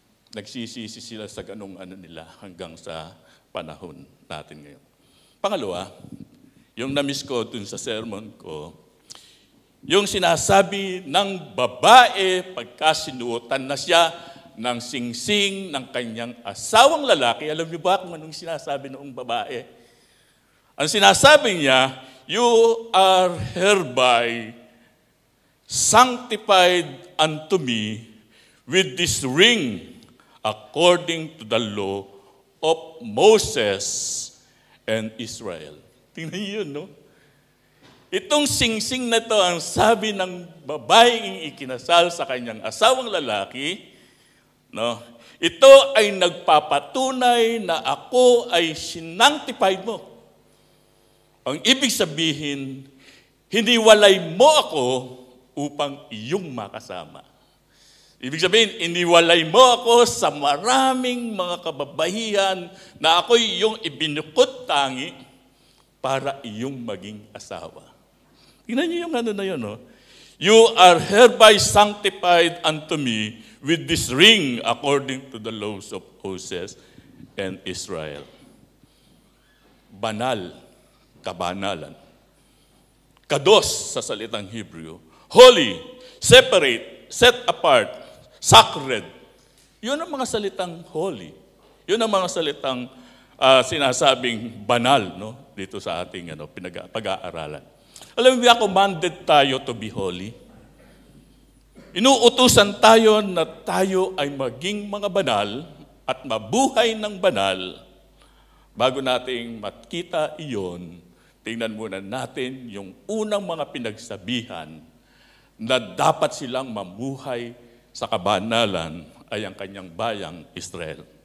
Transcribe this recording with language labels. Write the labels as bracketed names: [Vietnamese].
[Filipino] Nagsisisi sila sa ganung nila hanggang sa panahon natin ngayon. Pangalawa, yung na-miss ko dun sa sermon ko, yung sinasabi ng babae pagka sinuotan na siya ng singsing ng kanyang asawang lalaki. Alam niyo ba kung anong sinasabi noong babae? Ang sinasabi niya, [English] you are hereby sanctified unto me with this ring according to the law of Moses and Israel. [Filipino] Tingnan niyo yun, no? Itong singsing na to ang sabi ng babaeng ikinasal sa kanyang asawang lalaki, no? Ito ay nagpapatunay na ako ay sinangtified mo. Ang ibig sabihin, hiniwalay mo ako upang iyong makasama. Ibig sabihin, iniwalay mo ako sa maraming mga kababaihan na ako'y iyong ibinukod tangi para iyong maging asawa. Tingnan niyo yung na yun, no? [English] You are hereby sanctified unto me with this ring according to the laws of Moses and Israel. [Filipino] Banal, kabanalan. Kados sa salitang Hebrew. [English] Holy, separate, set apart, sacred. [Filipino] Yun ang mga salitang holy. Yun ang mga salitang sinasabing banal, no? Dito sa ating pag-aaralan. Alam mo ba, commanded tayo [English] to be holy? [Filipino] Inuutusan tayo na tayo ay maging mga banal at mabuhay ng banal. Bago nating makita iyon, tingnan muna natin yung unang mga pinagsabihan na dapat silang mamuhay sa kabanalan ay ang kanyang bayang Israel.